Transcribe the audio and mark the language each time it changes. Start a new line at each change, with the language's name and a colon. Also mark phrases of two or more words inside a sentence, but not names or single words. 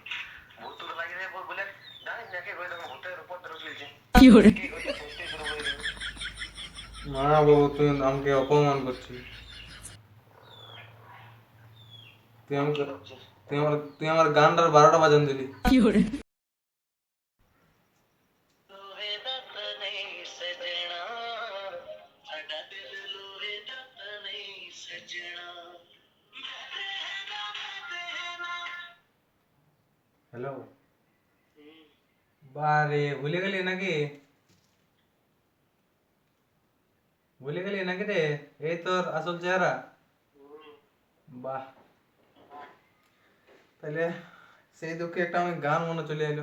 Bangla: ভূত তো লাগিয়ে বলে জানিস না কে হয়ে তখন ভূতের উপর ধরে চলছে। কি করে কে হয়ে চেষ্টা শুরু করে দিল। না বাবু, তুই আমাকে অপমান করছিস। তুই আমাকে তুই আমার গানটার 12টা বাজান দিলি। কি করে
Punjabi: ਲੋਹੇ ਦਾ ਤਣੇ ਸਜਣਾ ਸਾਡਾ ਦਿਲ ਲੋਹੇ ਦਾ ਤਣੇ ਸਜਣਾ
Bangla: হ্যালো, বারে ভুলে গেলি নাকি? ভুলে গেলি নাকি রে? এই তোর আসল চেহারা। বাহ, তাহলে সেই দুঃখে একটা আমি গান মনে চলে এলো।